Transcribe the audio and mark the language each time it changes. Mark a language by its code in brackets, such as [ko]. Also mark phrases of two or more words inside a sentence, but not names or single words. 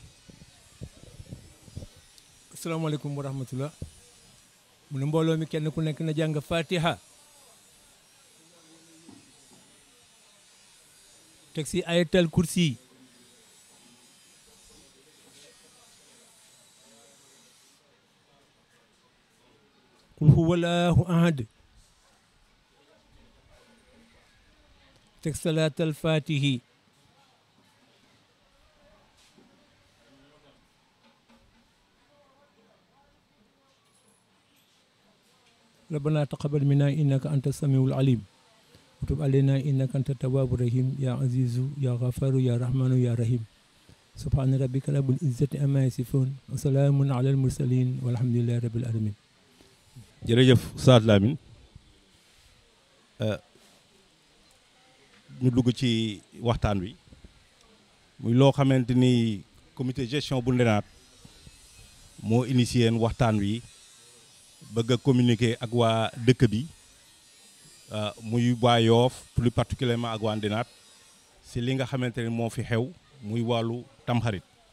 [ar] السلام عليكم ورحمة الله [wo] mu ne mbooloo mi kenn ku nekk na jàng fatiha teg si ayatal kursi [ar] قل هو الله أحد teg salaatal fatihi ربنا تقبل منا إنك أنت السميع العليم وتب علينا إنك أنت التواب الرحيم يا عزيز يا غفار يا رحمن يا رحيم سبحان ربك رب العزة عما يصفون وسلام على المرسلين والحمد لله رب العالمين. [wo] jërëjëf Oustaz Lamine ñu dugg ci waxtaan wi muy loo xamante ni [fr] comité gestion [wo] bu Ndinaat moo initié waxtaan wi bëgg a communiquer ak waa dëkk bi muy waa Yoff [fr] plus particulièrement [wo] ak waa Ndinaat si li nga xamante ni moo fi xew muy wàllu tamxarit